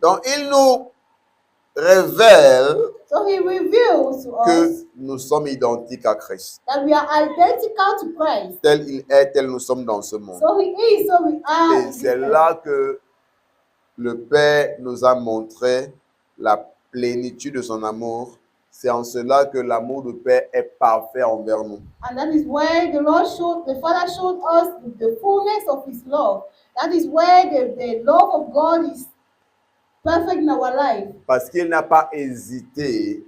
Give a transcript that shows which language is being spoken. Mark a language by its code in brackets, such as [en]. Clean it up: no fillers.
[fr] Donc, il nous révèle [en] So he reveals to us [fr] que nous sommes identiques à Christ. [en] that we are identical to Christ. [fr] Tel il est, tel nous sommes dans ce monde. [en] So he is, so we are. in [fr] Et [en] this [fr] c'est [en] earth. [fr] là que le Père nous a montré la plénitude de son amour. C'est en cela que l'amour du Père est parfait envers nous. [en] And that is where the Father showed us the fullness of his love. That is where the love of God is perfect in our life. [fr] Parce qu'il n'a pas hésité